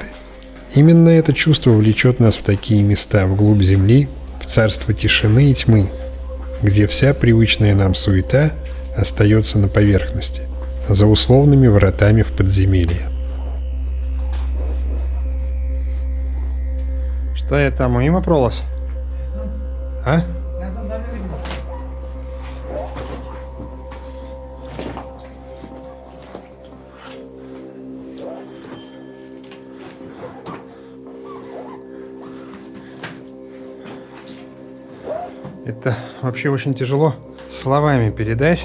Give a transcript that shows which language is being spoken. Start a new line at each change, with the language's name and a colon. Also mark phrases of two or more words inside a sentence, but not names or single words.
Russian: Именно это чувство влечет нас в такие места, вглубь земли, в царство тишины и тьмы, где вся привычная нам суета остается на поверхности, за условными вратами в подземелье.
Serbian: Что je tamo? Ima prolaz? A? Ne znam da ne vidim.
Russian: Это вообще очень тяжело словами передать.